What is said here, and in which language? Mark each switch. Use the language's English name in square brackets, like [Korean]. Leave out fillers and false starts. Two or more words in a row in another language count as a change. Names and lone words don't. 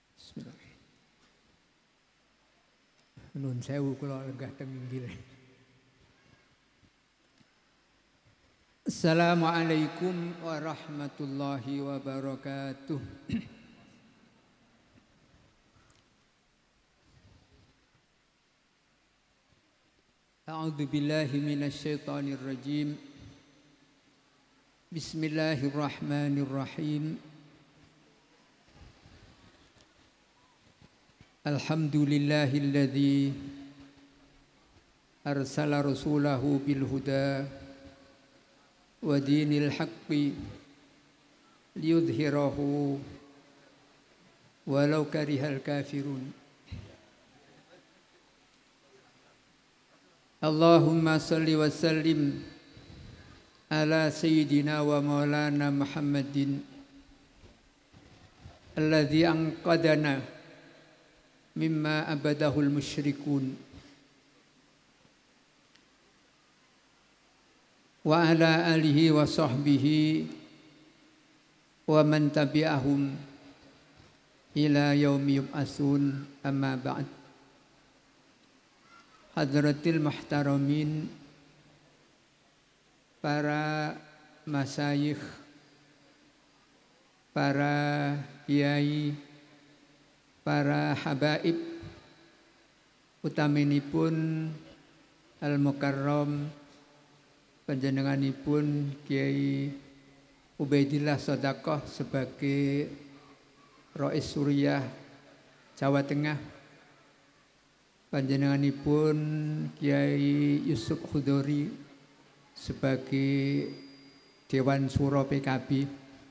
[Arabic] Bismillah. [Javanese] Nun sewu kula lenggah teng inggil. [Arabic] السلام عليكم ورحمة الله وبركاته. أعوذ بالله من الشيطان الرجيم. بسم الله الرحمن الرحيم. الحمد لله الذي أرسل رسوله بالهدى ودين الحق ليظهره ولو كره الكافرون. اللهم صل وسلم على سيدنا ومولانا محمد الذي أنقذنا مما عبده المشركون وعلى آله وصحبه ومن تبعهم إلى يوم يبعثون، أما بعد. حضرات المحترمين, [Javanese] para masyayikh, para kiai, para habaib, utaminipun Al-Mukarram panjenenganipun Kiai Ubaidillah Shadaqah sebagai Rais Suriah Jawa Tengah, panjenenganipun Kiai Yusuf Khudori sebagai Dewan Suro PKB,